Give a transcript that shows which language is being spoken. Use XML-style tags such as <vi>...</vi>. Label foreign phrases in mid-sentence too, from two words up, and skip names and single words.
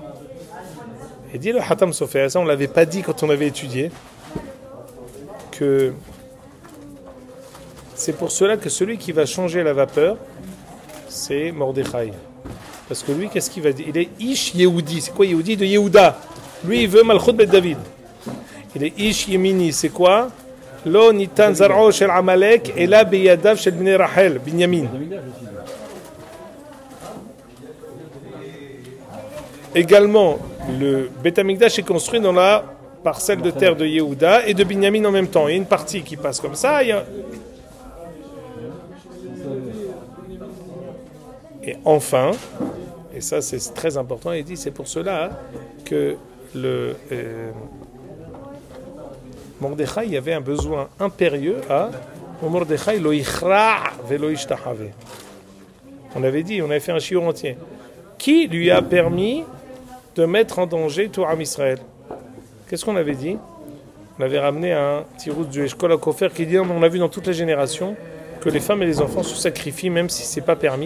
<fr>Et dit le Hatam Sofer, ça on ne l'avait pas dit quand on avait étudié, que c'est pour cela que celui qui va changer la vapeur, c'est Mordechai. Parce que lui, qu'est-ce qu'il va dire? Il est</fr> <he>איש יהודי.</he> <fr>C'est quoi Yehudi? De Yehuda. Lui, il veut</fr> <he>מלכות בית דוד.</he> <fr>Il est</fr> <he>איש ימיני.</he> <fr>C'est quoi?</fr> <he>לא ניתן זרעו של עמלק אלא בידיו של בני רחל, בנימין.</he> <fr>Également, le Beth Amikdash est construit dans la parcelle de terre de Yehuda et de Binyamin en même temps. Il y a une partie qui passe comme ça. Et enfin, et ça c'est très important, il dit c'est pour cela que le Mordechai il y avait un besoin impérieux à Mordechai</fr> <he>לא יכרע ולא ישתחווה.</he> <fr>On avait dit, on avait fait un shiur entier. Qui lui a permis de mettre en danger tout</fr> <he>עם ישראל?</he> <fr>Qu'est-ce qu'on avait dit? On avait ramené un tirouz du Eshkol HaKofer qui dit on a vu dans toutes les générations que les femmes et les enfants se sacrifient même si c'est pas permis.</fr>